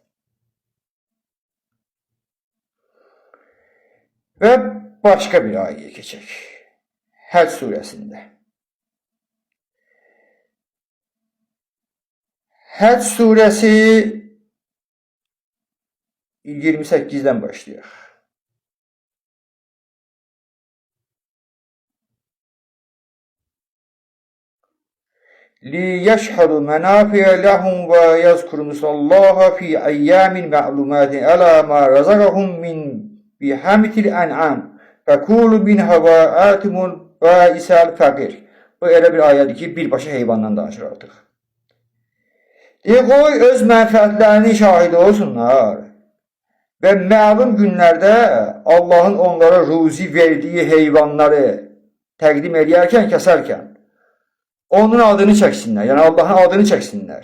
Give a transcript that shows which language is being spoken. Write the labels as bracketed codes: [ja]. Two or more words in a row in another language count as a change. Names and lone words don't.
[az] Və başqa bir ayəyə keçək. Həc surəsində. Həc surəsi 28-dən başlayaq. [ar] لِيَشْهَدُوا مَنَافِعَ لَهُمْ وَيَذْكُرُوا اسْمَ اللَّهِ فِي أَيَّامٍ مَعْلُومَاتٍ عَلَى مَا رَزَقَهُم مِّن بِهِيمَةِ الْأَنْعَامِ فَكُلُوا مِنْهَا وَآتِمُوا الْبَائِسَ الْفَقِيرَ. [az] Bu elə bir ayədir ki, birbaşa heyvandan danışır artıq. Qoy öz mənfəətlərinin şahidi olsunlar və məlum günlərdə Allahın onlara ruzi verdiyi heyvanları təqdim edərkən, kəsərkən onun adını çəksinlər, yəni Allahın adını çəksinlər.